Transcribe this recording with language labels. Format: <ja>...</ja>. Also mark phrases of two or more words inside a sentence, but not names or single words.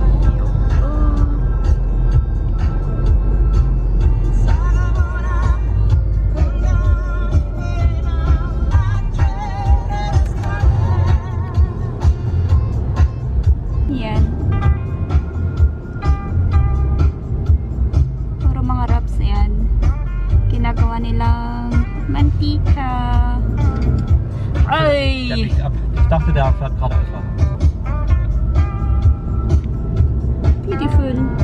<tl>Yan. Puro mga wraps yan. Ginagawa nilang mantika. Ay!</tl> <de>Der biegt ab. Ich dachte, der fährt geradeaus weiter.</de> <en>Beautiful.</en>